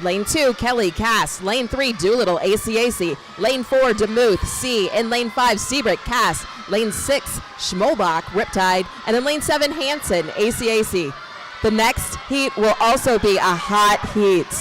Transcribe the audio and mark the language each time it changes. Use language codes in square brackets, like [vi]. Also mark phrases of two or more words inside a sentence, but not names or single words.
[en] Lane 2, Kelly, Cass. Lane 3, Doolittle, ACAC. Lane 4, Demuth, C. In lane 5, Seabrick, Cass. Lane 6, Schmolbach, Riptide. And in lane 7, Hanson, ACAC. The next heat will also be a hot heat.